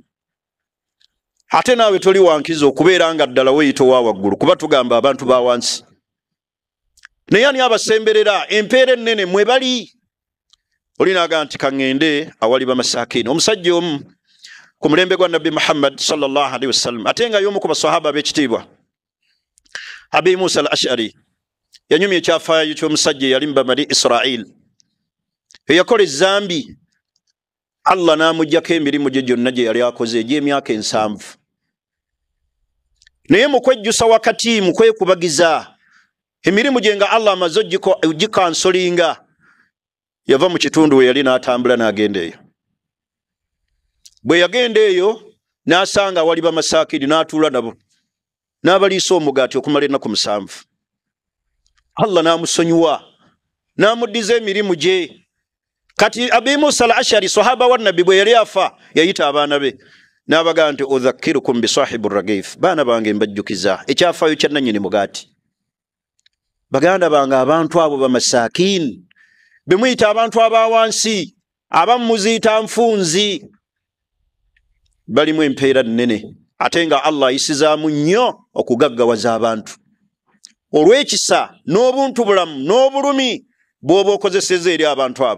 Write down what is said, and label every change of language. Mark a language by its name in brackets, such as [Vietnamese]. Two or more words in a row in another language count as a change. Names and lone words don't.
[Ganda] Ate naawe toli wankiza okubeera nga ddala weeyita owa waggulu, kuba tugamba abantu ba wansi. Naye ani abasemberera empeera ennene mwe bali? Olinaga nti kaŋŋende awali bamasakini. Omusajja omu ku mulembe gwa Nabbi Muhammad [Arabic] صلى الله عليه وسلم, [Ganda] ate nga y'omu ku basahaba b'ekitiibwa, Abi Musa al-Ash'ari, yanyumya ekyafaayo ky'omusajja eyali mu Bani Israel eyakola ezzambi. Allah n'amuggyako emirimu gye gyonna gye yali akoze egy'emyaka 7. Naye mu kwejjusa wakati, mu kwekubagiza emirimu gye nga Allah amaze ogikansolinga, yava mu kitundu we yali n'atambula n'agenda eyo. Bwe yagenda eyo n'asanga wali bamasakini, n'atuula nabo n'abaliisa omugaati okumala ennaku 7. Allah n'amusonyiwa n'amuddiza emirimu gye. Kati Abi Musa al-Ash'ari, sahaba wa Nabbi, bwe yali afa yayita abaana be n'abaga nti [Arabic] أذكركم ب صاحب رغيف, [Ganda] baana bange mbajjukiza ekyafaayo kya nannyini mugaati. Baganda bange, abantu abo bamasakin, bemuyita abantu abawansi, abamu muziyita nfunzi, balimu empeera nnene, ate nga Allah ayisizaamu nnyo okugaggawaza abantu olw'ekisa n'obuntu bulamu n'obulumi bw'oba okozeseza eri abantu abo.